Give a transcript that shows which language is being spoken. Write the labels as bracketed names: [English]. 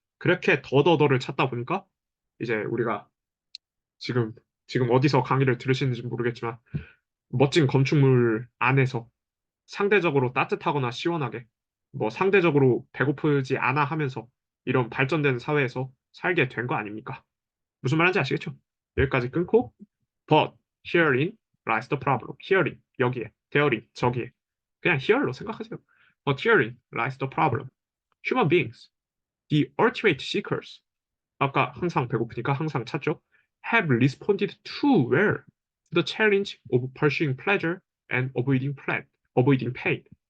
[Korean] 그렇게 더를 찾다 보니까 이제 우리가 지금 어디서 강의를 들으시는지 모르겠지만 멋진 건축물 안에서 상대적으로 따뜻하거나 시원하게 뭐 상대적으로 배고프지 않아 하면서 이런 발전된 사회에서 살게 된 거 아닙니까? 무슨 말인지 아시겠죠? 여기까지 끊고 [English] but herein lies the problem. [Korean] herein 여기에 therein 저기에 그냥 here로 생각하세요. [English] but herein lies the problem. human beings, the ultimate seekers [Korean] 아까 항상 배고프니까 항상 찾죠. [English] have responded too well to the challenge of pursuing pleasure and avoiding pain.